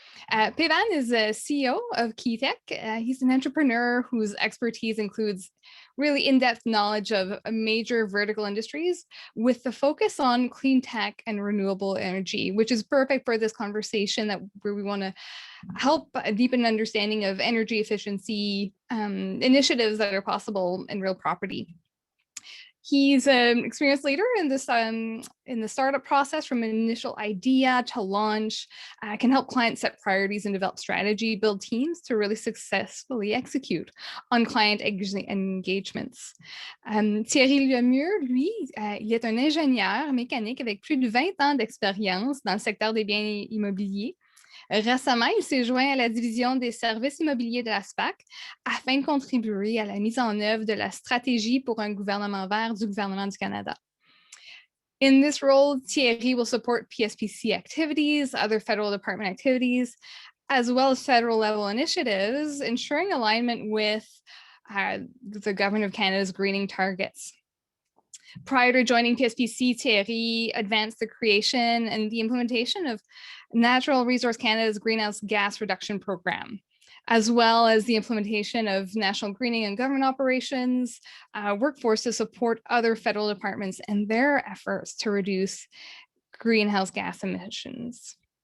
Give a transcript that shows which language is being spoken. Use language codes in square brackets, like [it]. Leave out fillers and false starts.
[en] Pavan is the CEO of Keytech. He's an entrepreneur whose expertise includes really in-depth knowledge of major vertical industries with the focus on clean tech and renewable energy, which is perfect for this conversation where we want to help deepen understanding of energy efficiency initiatives that are possible in real property. He's an experienced leader in this in the startup process, from an initial idea to launch, can help clients set priorities and develop strategy, build teams to really successfully execute on client engagements. [fr] Thierry Lemieux, lui, il est un ingénieur mécanique avec plus de 20 ans d'expérience dans le secteur des biens immobiliers. Récemment, il s'est joint à la division des services immobiliers de la SPAC afin de contribuer à la mise en œuvre de la stratégie pour un gouvernement vert du gouvernement du Canada. [en] In this role, Thierry will support PSPC activities, other federal department activities, as well as federal level initiatives, ensuring alignment with the Government of Canada's greening targets. Prior to joining PSPC, Thierry advanced the creation and the implementation of Natural Resource Canada's greenhouse gas reduction program, as well as the implementation of national greening and government operations, workforce to support other federal departments and their efforts to reduce greenhouse gas emissions.